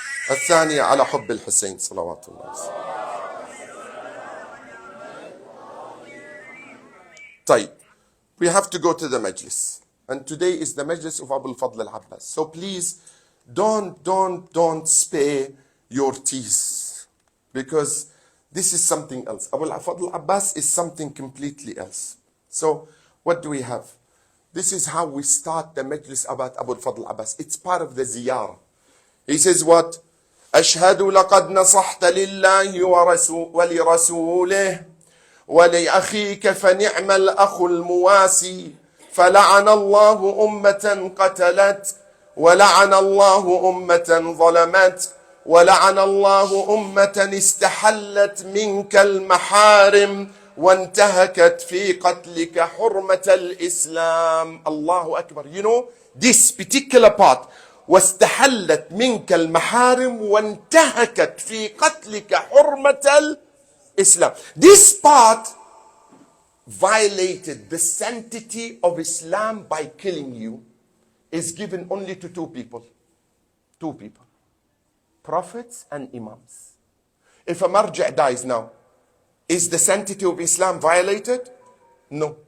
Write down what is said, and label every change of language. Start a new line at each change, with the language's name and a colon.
Arabic: الثانية على حب الحسين صلوات الله عليه. طيب,
English: we have to go to the majlis. And today is the majlis of Abu al-Fadl al-Abbas. So please, don't spare your tears. Because this is something else. Abu al-Fadl al-Abbas is something completely else. So, what do we have? This is how we start the majlis about Abu al-Fadl al-Abbas. It's part of the ziyarah. He says what?
Arabic: أشهد لقد نصحت لله ولرسوله ولأخيك فنعم الأخ المواسي فلعن الله أمة قتلت ولعن الله أمة ظلمت ولعن الله أمة استحلت منك المحارم وانتهكت في قتلك حرمة الإسلام. الله أكبر.
English: You know, this particular part,
Arabic: واستحلت منك المحارم وانتهكت في قتلك حرمة الإسلام.
English: This part violated the sanctity of Islam by killing you is given only to two people. Two people. Prophets and imams. If a marja' dies now, is the sanctity of Islam violated? No.